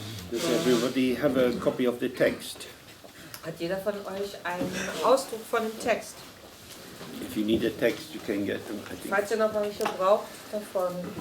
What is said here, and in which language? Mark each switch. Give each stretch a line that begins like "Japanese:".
English: Does everybody have a copy of the text?
German: Hat jeder von euch einen Ausdruck von dem Text?
English: If you need a text, you can get them, I think.
German: Falls ihr noch welche braucht, davon.